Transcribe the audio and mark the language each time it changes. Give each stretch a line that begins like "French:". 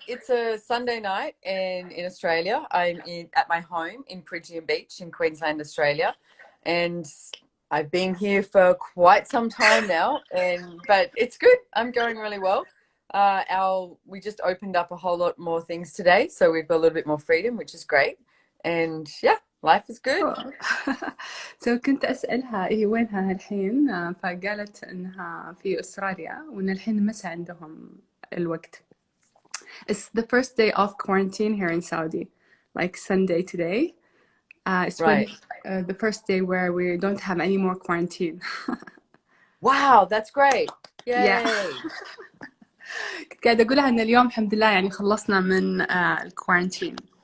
English: It's a Sunday night in Australia. I'm at my home in Bridgeton Beach in Queensland, Australia. And I've been here for quite some time now, but it's good. I'm going really well. We just opened up a whole lot more things today, so we've got a little bit more freedom, which is great. And yeah, life is good.
Arabic: So كنت أسألها هي وينها الحين، فقالت إنها في أستراليا وإن الحين مساء عندهم الوقت.
English: It's the first day of quarantine here in Saudi, like Sunday today. It's Right. the first day where we don't have any more quarantine. Wow, that's great. Yeah. Yay.
Arabic: كنت قاعدة أقولها إن اليوم الحمد لله يعني خلصنا من الكوارنتين.